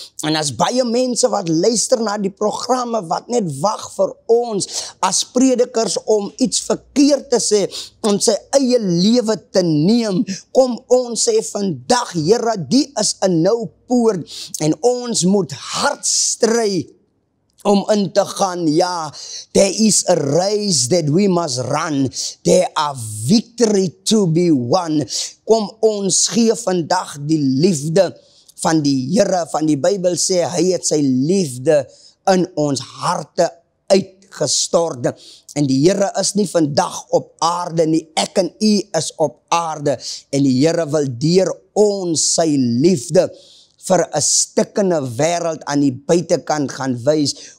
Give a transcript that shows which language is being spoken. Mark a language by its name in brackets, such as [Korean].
[Afrikaans] En as baie mense wat luister na die programme wat net wag vir ons as predikers om iets verkeerd te sê, om sy eie lewe te neem, kom ons sê vandag, Here, die is 'n nou poort en ons moet hard stry om in te gaan. [English] Ja, there is a race that we must run. There are victory to be won. [Afrikaans] Kom ons gee vandag die liefde van die Here, van die Bybel sê, hy het sy liefde in ons harte uitgestort. En die Here is nie vandag op aarde nie, ek en u is op aarde. En die Here wil deur ons sy liefde vir 'n stikkende wêreld aan die buitekant gaan wys.